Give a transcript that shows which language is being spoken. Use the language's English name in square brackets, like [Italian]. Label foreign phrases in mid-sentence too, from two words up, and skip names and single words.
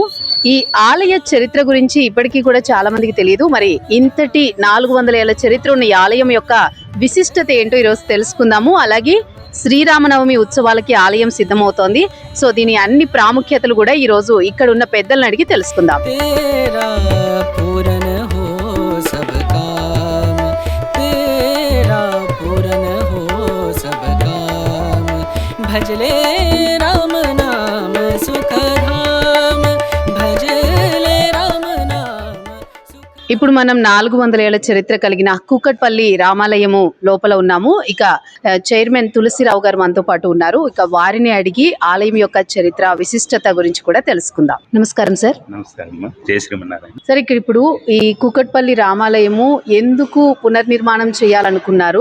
[Telugu] ఈ ఆలయ చరిత్ర గురించి ఇప్పటికీ కూడా చాలా మందికి తెలియదు. మరి ఇంతటి 400 ఏళ్ల చరిత్ర ఉన్న ఈ ఆలయం యొక్క విశిష్టత ఏంటో ఈరోజు తెలుసుకుందాము. అలాగే శ్రీరామనవమి ఉత్సవాలకి ఆలయం సిద్ధమవుతోంది. సో దీని అన్ని ప్రాముఖ్యతలు కూడా ఈరోజు ఇక్కడ ఉన్న పెద్దలను అడిగి తెలుసుకుందాం. [Hindi] भजले राम नाम सुखधाम भजले राम नाम. [Telugu] ఇప్పుడు మనం 400 ఏళ్ల చరిత్ర కలిగిన కూకట్పల్లి రామాలయము లోపల ఉన్నాము. ఇక చైర్మన్ తులసిరావు గారు మనతో పాటు ఉన్నారు. ఇక వారిని అడిగి ఆలయం యొక్క చరిత్ర విశిష్టత గురించి కూడా తెలుసుకుందాం. నమస్కారం సార్. నమస్కారం. జై శ్రీమన్నారాయణ. సార్, ఇక్కడ ఇప్పుడు ఈ కూకట్పల్లి రామాలయము ఎందుకు పునర్నిర్మాణం చేయాలనుకున్నారు?